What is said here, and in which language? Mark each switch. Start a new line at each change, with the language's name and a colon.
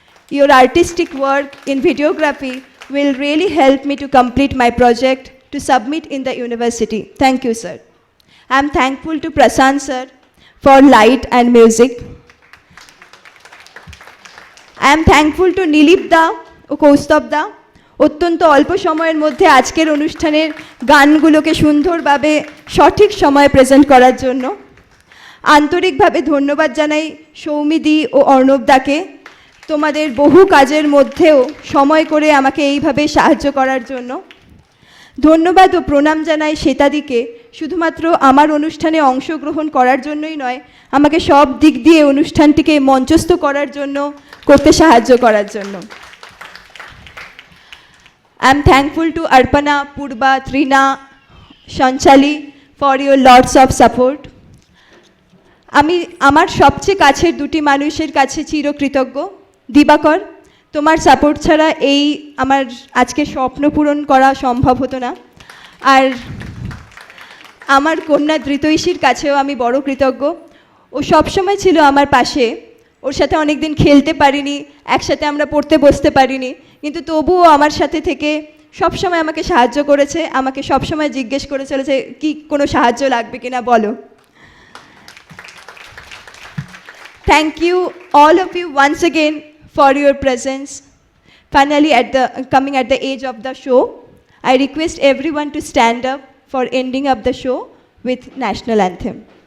English: Your artistic work in videography will really help me to complete my project to submit in the university. Thank you, sir. I am thankful to Prasant sir for light and music. I am thankful to
Bangla: Nilip da ও কৌস্তব দা অত্যন্ত অল্প সময়ের মধ্যে আজকের অনুষ্ঠানের গানগুলোকে সুন্দরভাবে সঠিক সময়ে present করার জন্য। আন্তরিকভাবে ধন্যবাদ জানাই সৌমিদি ও অর্ণব দাকে, তোমাদের বহু কাজের মধ্যেও সময় করে আমাকে এইভাবে সাহায্য করার জন্য। ধন্যবাদ ও প্রণাম জানাই শ্বেতাদিকে, শুধুমাত্র আমার অনুষ্ঠানে অংশগ্রহণ করার জন্যই নয়, আমাকে সব দিক দিয়ে অনুষ্ঠানটিকে মঞ্চস্থ করতে সাহায্য করার জন্য।
English: I am thankful to Arpana, Purba, Trina, Shanchali for your lots of support.
Bangla: আমি আমার সবচেয়ে কাছের দুটি মানুষের কাছে চিরকৃতজ্ঞ। দিবাকর, তোমার সাপোর্ট ছাড়া এই আমার আজকে স্বপ্ন পূরণ করা সম্ভব হতো না। আর আমার কন্যা ধৃতৈষীর কাছেও আমি বড় কৃতজ্ঞ। ও সবসময় ছিল আমার পাশে। ওর সাথে অনেক দিন খেলতে পারিনি, একসাথে আমরা পড়তে বসতে পারিনি, কিন্তু তবুও আমার সাথে থেকে সবসময় আমাকে সাহায্য করেছে, আমাকে সবসময় জিজ্ঞেস করে চলেছে কি কোনো সাহায্য লাগবে কিনা বলো।
English: Thank you all of you once again for your presence. Finally, coming at the age of the show, I request everyone to stand up for ending up the show with national anthem.